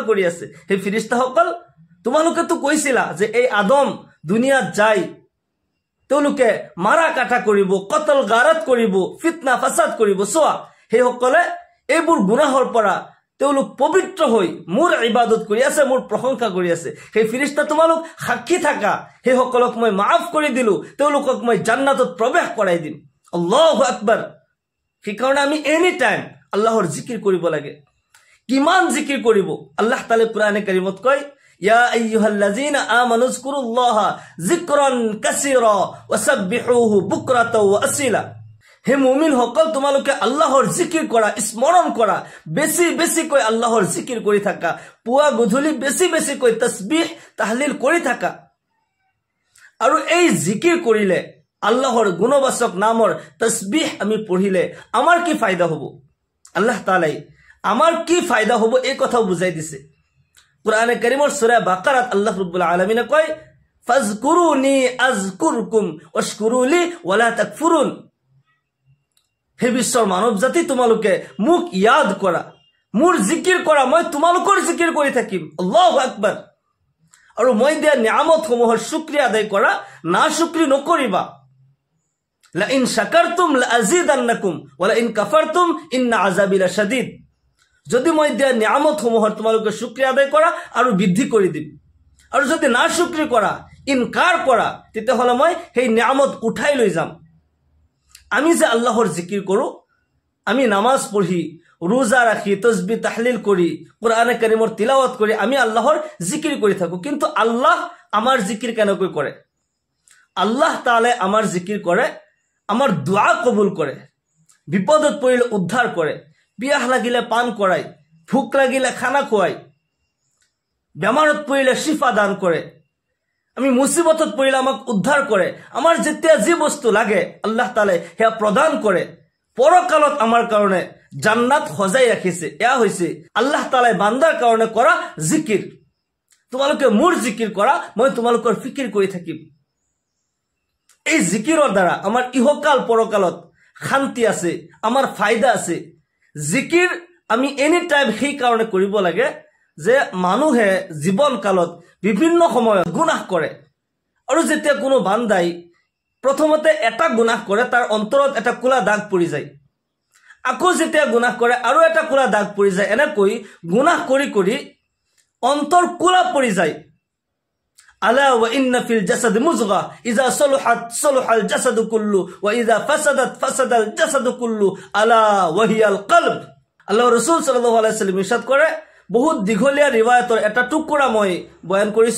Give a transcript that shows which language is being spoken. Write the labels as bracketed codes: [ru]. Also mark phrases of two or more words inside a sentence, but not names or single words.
[as] কৰি আছে হে ফেৰেশতাসকল তোমালোকে তো কৈছিলা যে এই আদম দুনিয়াত যায় তেওঁলোকে মাৰা কাটা কৰিব কতল গাৰত কৰিব ফিতনা ফাসাদ কৰিব চোৱা হে সকলে এইবোৰ গুনাহৰ পৰা তেওঁলোক পবিত্ৰ হৈ মোৰ ইবাদত কৰি আছে মোৰ প্ৰশংসা কৰি আছে হে ফেৰেশতা তোমালোক সাক্ষী থাকা হে সকলক মই মাফ কৰি দিলো তেওঁলোকক মই জান্নাতত প্ৰৱেশ কৰাই দিম [ar] الله أكبر [as] সেইকাৰণে আমি [en] any time [as] আল্লাহৰ জিকিৰ কৰিব লাগে কিমান জিকিৰ কৰিব আল্লাহ তাআলা কোরআনে কারীমত কয় [ar] يا أيها الذين آمنوا اذكروا الله ذكرا كثيرا وسبحوه بكرة وأصيلا [as] হে মুমিন সকল তোমালোকে আল্লাহৰ জিকিৰ কৰা স্মৰণ কৰা বেছি বেছি কৈ আল্লাহৰ জিকিৰ কৰি থাকা পুৱা গধূলি বেছি বেছি কৈ [ar] تسبيح تهليل [as] কৰি থাকা আৰু এই জিকিৰ কৰিলে আল্লাহৰ গুণবাচক নামৰ তাসবিহ আমি পঢ়িলে আমাৰ কি ফায়দা হ'ব আল্লাহ তাআলাই আমাৰ কি ফায়দা হ'ব এই কথা বুজাই দিছে কুরআনে কারীমৰ সূরা বাকারাত আল্লাহ রাব্বুল আলামিন কয় [ar] فاذكروني أذكركم واشكروا لي ولا تكفرون [as] হে বিশ্বৰ মানৱ জাতি তোমালোকে মোক ইয়াদ কৰা মোৰ জিকিৰ কৰা মই তোমালোকৰ জিকিৰ কৰি থাকিম [ar] الله أكبر [as] আৰু মই দিয়া নিয়ামতসমূহৰ শুকৰিয়া আদায় কৰা না শুকৰি নকৰিবা [ar] لئن شكرتم لأزيدنكم ولئن كفرتم إن عذابي لشديد [as] যদি মই দিয়া নিয়ামতসমূহৰ তোমালোকে শুকৰিয়া আদায় কৰা আৰু বৃদ্ধি কৰি দিম আৰু যদি না শুকৰি কৰা ইনকাৰ কৰা তেতিয়াহ'লে মই সেই নিয়ামত উঠাই লৈ যাম আমি যে আল্লাহৰ জিকিৰ কৰো আমি নামাজ পঢ়ি রোজা রাখি [ar] تسبيح تهليل [as] করি কুরআনে কারীমৰ তিলাওয়াত করি আমি আল্লাহর জিকির কৰি থাকো কিন্তু আল্লাহ আমার জিকির কেনকৈ করে আল্লাহ তাআলা আমার জিকির করে আমার দোয়া কবুল করে বিপদত পড়িলে উদ্ধার করে পিয়াহ লাগিলে পান করায় ভুক লাগিলে খানা খোয়ায় বেমারত পড়িলে শিফা দান করে আমি মুসিবতত পড়িলে আমাক উদ্ধার করে আমার যেতিয়া যে বস্তু লাগে আল্লাহ তাআলা হেয়া প্রদান করে পরকালত আমার কারণে জান্নাত সজাই রাখিছে এয়া হইছে আল্লাহ তাআলা বান্দার কারণে করা জিকির তোমালোকে মোৰ জিকিৰ কৰা, মই তোমালোকৰ ফিকিৰ কৰি থাকিম। এই জিকিৰৰ দ্বাৰা আমাৰ ইহকাল পৰকালত শান্তি আছে, আমাৰ ফায়দা আছে। জিকিৰ আমি এনি টাইম সেই কাৰণে কৰিব লাগে যে মানুহে জীৱন কালত বিভিন্ন সময়ত গুনাহ কৰে, আৰু যেতিয়া কোনো বান্দাই প্ৰথমতে এটা গুনাহ কৰে তাৰ অন্তৰত এটা কোলা দাগ পৰি যায়, আকৌ যেতিয়া গুনাহ কৰে আৰু এটা কোলা দাগ পৰি যায়, এনেকৈ গুনাহ কৰি কৰি অন্তৰ কোলা পৰি যায়। [ar] ألا وإن في الجسد مضغة إذا صلحت صلح الجسد كله وإذا فسدت فسد الجسد كله ألا وهي القلب. [as] আল্লাহ রাসূল [ar] صلى الله عليه وسلم [as] ইরশাদ কৰে, বহুত দীঘলীয়া ৰিৱায়াতৰ এটা টুকুৰা মই বয়ান কৰিছো।